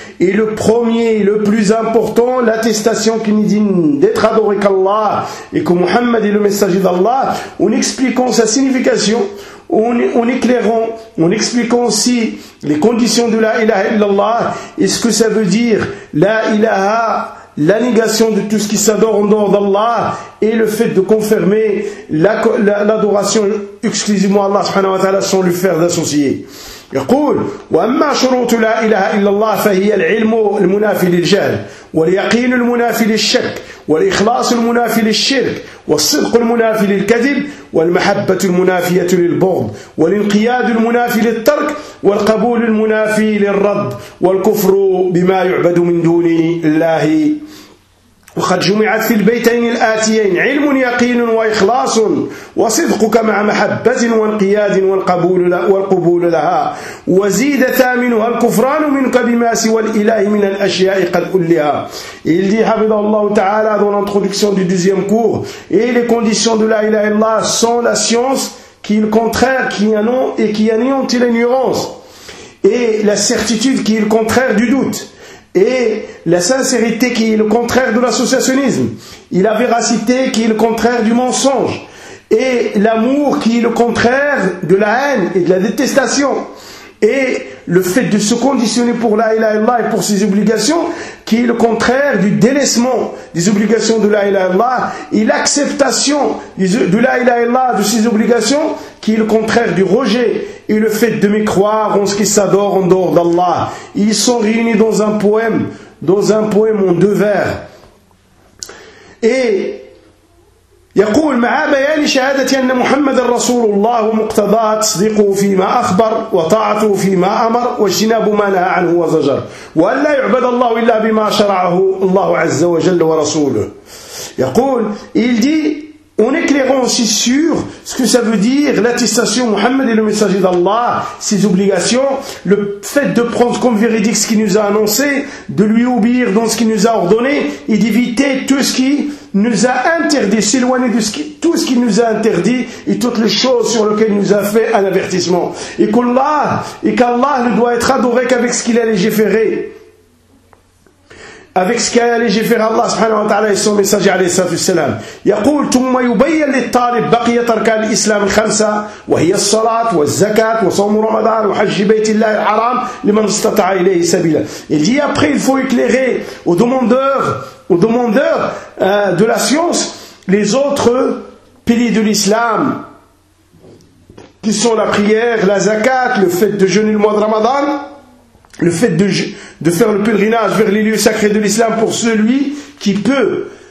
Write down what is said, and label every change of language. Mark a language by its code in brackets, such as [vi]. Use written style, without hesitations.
[fr] Et le premier, le plus important, l'attestation qui nous dit d'être adoré qu'Allah et que Muhammad est le messager d'Allah, en expliquant sa signification, en éclairant, en expliquant aussi les conditions de la ilaha illallah et ce que ça veut dire, la ilaha, la négation de tout ce qui s'adore en dehors d'Allah et le fait de confirmer l'adoration exclusivement à Allah subhanahu wa ta'ala sans lui faire d'associer. [ar] يقول وأما شروط لا إله إلا الله فهي العلم المنافي للجهل واليقين المنافي للشك والإخلاص المنافي للشرك والصدق المنافي للكذب والمحبة المنافية للبغض والانقياد المنافي للترك والقبول المنافي للرد والكفر بما يعبد من دون الله. وقد جمعت في البيتين الآتيين علم يقين وإخلاص وصدقك مع محبة وانقياد والقبول لها وزيد ثامنها الكفران منك بما سوى الإله من الأشياء قد كلها. [fr] Il dit, حفظه الله تعالى, dans l'introduction du deuxième cours, et les conditions de la ilaha illallah sont la science qui est le contraire, qui annonce et qui anéantit l'ignorance, et la certitude qui est le contraire du doute, et la sincérité qui est le contraire de l'associationnisme, et la véracité qui est le contraire du mensonge, et l'amour qui est le contraire de la haine et de la détestation, et le fait de se conditionner pour la ilaha illallah et pour ses obligations qui est le contraire du délaissement des obligations de la ilaha illallah, et l'acceptation de la ilaha illallah, de ses obligations, qui est le contraire du rejet et le fait de mécroire en ce qui s'adore en dehors d'Allah. Ils sont réunis dans un poème en deux vers. [ar] Et يقول مع بيان شهادة أن محمد رسول الله ومقتضاه تصديقه فيما أخبر وطاعته فيما أمر واجتناب ما نهى عنه وزجر وأن لا يعبد الله إلا بما شرعه الله عز وجل ورسوله. [fr] يقول il dit en éclairant aussi sur ce que ça veut dire l'attestation Muhammad est le messager d'Allah, ses obligations, le fait de prendre comme véridique ce qu'il nous a annoncé, de lui obéir dans ce qu'il nous a ordonné et d'éviter tout ce qui nous a interdit, s'éloigner de tout ce qui nous a interdit et toutes les choses sur lesquelles il nous a fait un avertissement. Et qu'Allah ne doit être adoré qu'avec ce qu'il a légiféré. Avec ce qu'a légiféré Allah subhanahu wa ta'ala et son messager alayhi salatu wassalam. [ar] يقول ثم يبين للطالب بقية أركان الإسلام الخمسة وهي الصلاة والزكاة وصوم رمضان وحج بيت الله الحرام لمن استطاع إليه سبيلا. [fr] Il dit après il faut éclairer aux demandeurs de la science les autres piliers de l'islam qui sont la prière, la zakat, le fait de jeûner le mois de Ramadan, le fait de faire le pèlerinage vers les lieux sacrés de l'islam pour celui qui peut.